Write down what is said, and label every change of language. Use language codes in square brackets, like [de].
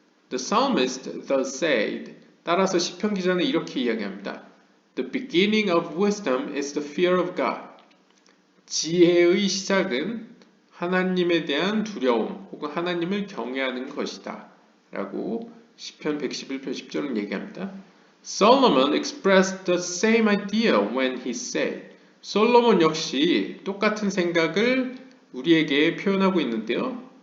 [en] The psalmist thus said, [ko] 따라서 시편 기자는 이렇게 이야기합니다. [en] The beginning of wisdom is the fear of God. [ko] 지혜의 시작은 하나님에 대한 두려움 혹은 하나님을 경외하는 것이다. 라고 시편 111편 10절은 얘기합니다. [en] Solomon expressed the same idea when he said, [ko] 솔로몬 역시 똑같은 생각을 우리에게 표현하고 있는데요.